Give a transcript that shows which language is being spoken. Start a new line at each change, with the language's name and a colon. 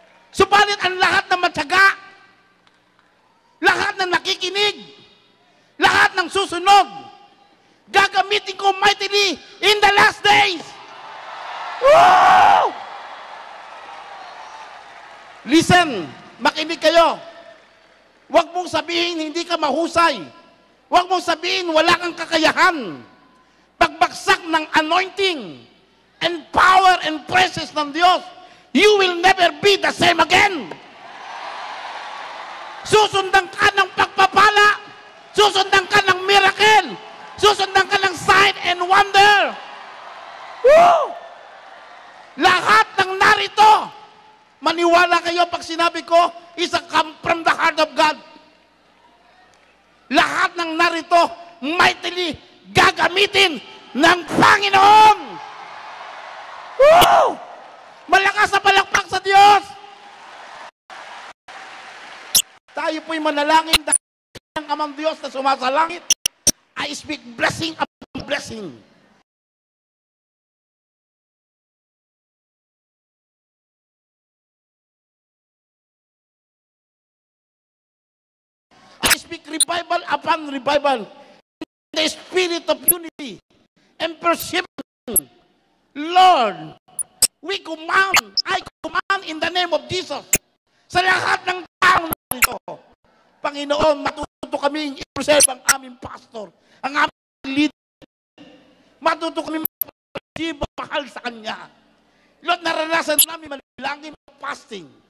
Filipino: Subalit ang lahat na matyaga, lahat na nakikinig, lahat ng susunod, gagamitin ko
English: mightily in the last days.
Filipino: Woo! Listen, makinig kayo. Huwag mong sabihin hindi ka mahusay. Huwag mong sabihin wala kang kakayahan. Pagbagsak ng
English: anointing and power and presence
Filipino: ng Diyos,
English: you will never be the same again.
Filipino: Susundan ka ng pagpapala. Susundan ka ng miracle. Susundan ka ng
English: sign and wonder.
Filipino: Woo! Lahat ng narito, maniwala kayo pag sinabi ko,
English: is a come from the heart of God.
Filipino: Lahat ng narito, mightily gagamitin ng Panginoon. Woo! Malakas na palakpak sa Diyos. Tayo po'y manalangin. ng Amang Diyos na sumasalangit.
English: I speak blessing upon blessing. I speak revival upon revival. The spirit of unity and perseverance. Lord, I command in the name of Jesus
Filipino: sa lahat ng taong narito. Panginoon, matuto kami i-preserve ang aming pastor, ang aming leader. Matuto kami mahal sa Kanya. Lord, naranasan namin manalangin fasting.